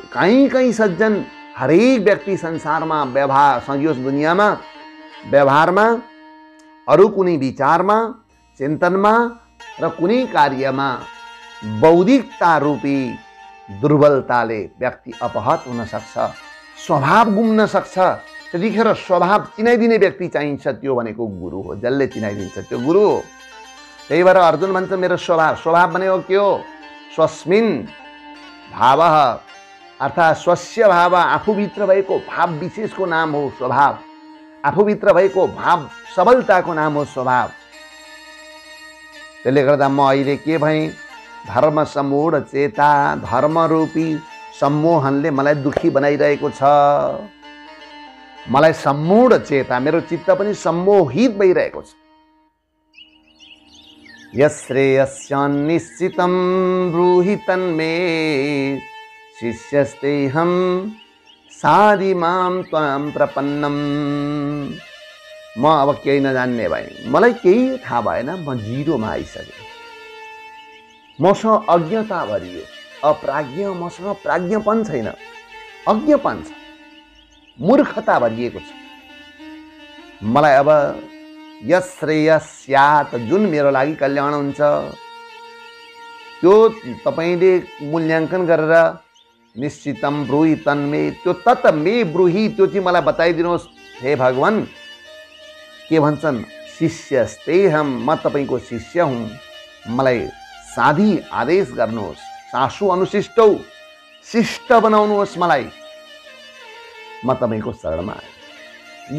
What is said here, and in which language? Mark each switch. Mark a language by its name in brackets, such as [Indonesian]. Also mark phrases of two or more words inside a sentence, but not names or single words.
[Nepali] कहीँ कहीँ सज्जन, हरेक व्यक्ति संसारमा व्यवहार, यस दुनियाँमा व्यवहारमा, अरू कुनै विचारमा, चिन्तनमा र कुनै कार्यमा बौद्धिकता रूपी दुर्बलताले व्यक्ति अपहत हुन सक्छ, स्वभाव गुम्न सक्छ। त्यतिखेर स्वभाव चिनाइदिने व्यक्ति चाहिन्छ, त्यो भनेको गुरु हो। जसले चिनाइदिन्छ त्यो गुरु हो। त्यही भएर अर्जुन भन्छ मेरो स्वभाव भनेको के हो? [Sanskrit] स्वस्मिन् भावः, अर्थात् स्वस्य भाव, [Nepali] आफूभित्र भएको भाव विशेषको नाम हो स्वभाव। आफूभित्र भएको भाव सबलताको नाम हो स्वभाव। त्यसले गर्दा म अहिले के भएँ? [Sanskrit] धर्म समूढ चेता, [Nepali] धर्मरूपी सम्मोहनले मलाई दुखी बनाइरहेको छ। मलाई [Sanskrit] सम्मूढ चेता, [Nepali] मेरो चित्त पनि सम्मोहित भइरहेको छ। [Sanskrit] यश्रेयस्यान्निश्चितं ब्रूहि तन्मे शिष्यस्तेऽहं साधि मां त्वां प्रपन्नम्। [Nepali] म अब केही नजान्ने भएँ, मलाई केही थाहा भएन, म जिरोमा आइसकेँ। मसँग अज्ञता भरियो, अप्राज्ञ, मसँग प्राज्ञपन छैन, अज्ञपन छ, मूर्खता भरिएको छ। मलाई अब यश्रेयस्यात्, जुन मेरो लागि कल्याण हुन्छ त्यो तपाईले मूल्याङ्कन गरेर [Sanskrit] निश्चितम ब्रूहि तन्मे, [Nepali] त्यो [Sanskrit] तत् मे ब्रूहि, [Nepali] त्यो चाहिँ मलाई बताइदिनुहोस् हे भगवान। के भन्छन्? शिष्यस्तेऽहं, म तपाईको शिष्य हुँ, मलाई साधी आदेश गर्नुहोस्, [Sanskrit] सासु अनुशिष्टौ, [Nepali] शिष्ट बनाउनुहोस् मलाई, म तपाईको शरणमा आएँ।